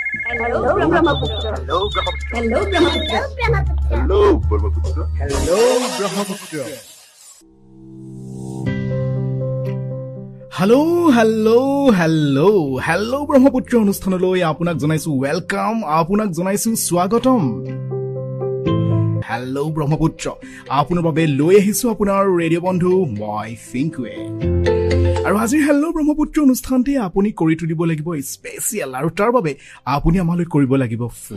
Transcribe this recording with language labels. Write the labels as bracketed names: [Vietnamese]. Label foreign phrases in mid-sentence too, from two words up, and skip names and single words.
[English] Hello, Brahmaputra. Hello, Brahmaputra. Hello, Brahmaputra. Hello, Brahmaputra. Hello, Brahmaputra. Hello, [Assamese] Brahmaputra অনুষ্ঠানলৈ আপোনাক জনাইছো ওয়েলকাম, আপোনাক জনাইছো স্বাগতম। হেল্ল' ব্ৰহ্মপুত্ৰ, আপোনাৰ বাবে লৈ আহিছো আপোনাৰ ৰেডিঅ' বন্ধু মই ফিংকুৱে। আৰু আজিৰ হেল্ল' ব্ৰহ্মপুত্ৰ অনুষ্ঠানটি আপুনি কৰি তুলিব লাগিব স্পেচিয়েল, আৰু তাৰ বাবে আপুনি আমালৈ কৰিব লাগিব ফোন।